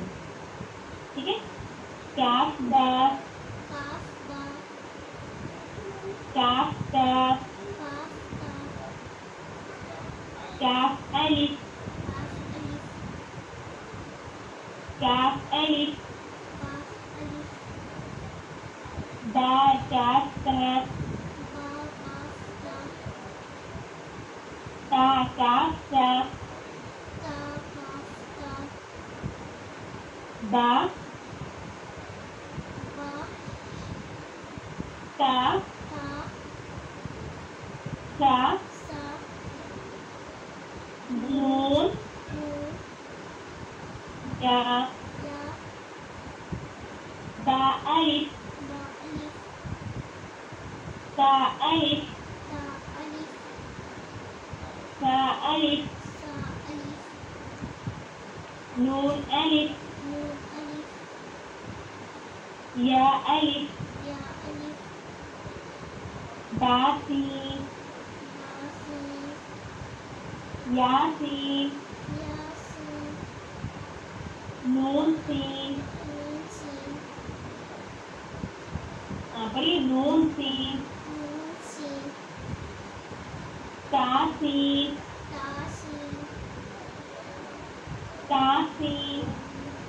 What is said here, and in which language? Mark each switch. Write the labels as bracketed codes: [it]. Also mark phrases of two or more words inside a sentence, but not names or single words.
[ur] ٹھیک ہے، [ar] کاف با کاف با کاف کاف کاف کاف کاف الف کاف الف کاف الف کاف الف با کاف کاف با کاف کاف تا کاف کاف تا کاف کاف با با تا تا سا سا نون نون یا یا با الف با الف تا الف تا الف سا الف سا الف نون الف نون الف یا الف یا الف با سین با سین یا سین یا سین نون سین. نون سین [ur] پڑھیے [ar] نون سین نون سین تا سین تا سین تا سین